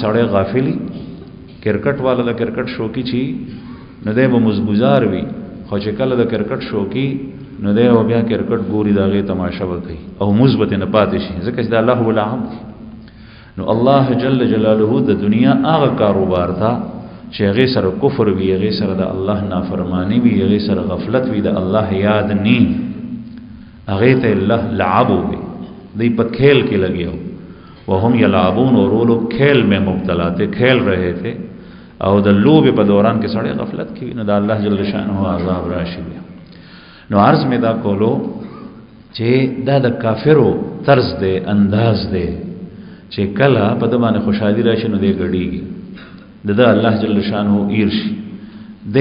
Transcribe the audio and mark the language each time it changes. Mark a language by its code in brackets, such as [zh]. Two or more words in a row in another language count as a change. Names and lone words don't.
[ps] سړی غافلی کرکټ والا د کرکټ شوقي چی نو دی به مزګزار وي خو چې کله د کرکټ شوقي نو دی بیا کرکټ ګوري داغه تماشا وکي او مثبت نه پاتې شي ځکه چې د الله العب نو الله جل جلاله د دنیا هغه کاروبار تا چې هغه سره کفر وي هغه سره د الله نافرمانی وي هغه سره غفلت وي د الله یاد ني هغه ته الله لعب وي دی په کھیل کې لګیو [ar] وهم یلعبون [ur] اور وہ لوگ کھیل میں مبتلا تھے کھیل رہے تھے [ps] او د لوب په دوران کې سړی غفلت کوي نو د الله جل شانه عذاب راشي نو عرض می دا کولو چې دا د کافرو طرز دی انداز دی چې کله په د باندې خوشحالي راشي نو دی غړیږي د الله جل شانه ایر شي دی